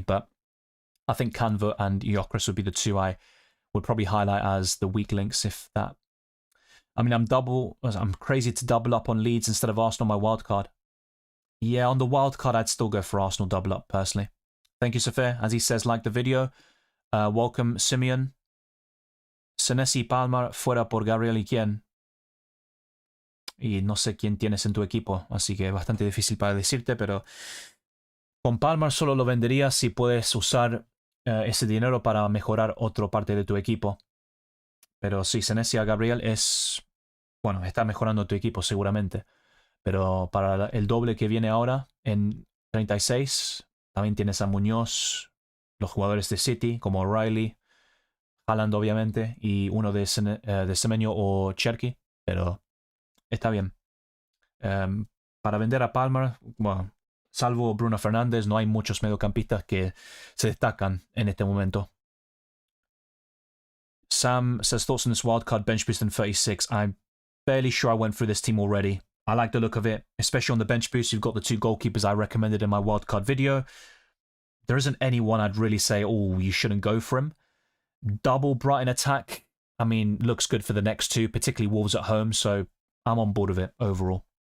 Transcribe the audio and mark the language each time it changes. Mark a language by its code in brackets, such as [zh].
[en] But I think Canva and Gyökeres would be the two I would probably highlight as the weak links, if that. I mean, I'm crazy to double up on Leeds instead of Arsenal on my wildcard. Yeah, on the wildcard, I'd still go for Arsenal double up, personally. Thank you, Safir. As he says, like the video. Welcome, Simeon. [es] Senesi Palmer fuera por Gabriel y quién. Y no sé quién tienes en tu equipo, así que es bastante difícil para decirte, pero con Palmer solo lo vendería si puedes usar ese dinero para mejorar otra parte de tu equipo. Pero sí, Senesi a Gabriel es... Bueno, está mejorando tu equipo seguramente. Pero para el doble que viene ahora, en 36, también tienes a Muñoz, los jugadores de City, como O'Reilly, Haaland obviamente, y uno de Semenyo o Cherky, pero está bien. Para vender a Palmer, bueno, salvo Bruno Fernández, no hay muchos mediocampistas que se destacan en este momento. [en] Sam says, thoughts on this wildcard bench boost in 36. I'm fairly sure I went through this team already. I like the look of it, especially on the bench boost. You've got the 2 goalkeepers I recommended in my wildcard video. There isn't anyone I'd really say, oh, you shouldn't go for him. Double Brighton attack, I mean, looks good for the next 2, particularly Wolves at home, so I'm on board with it overall.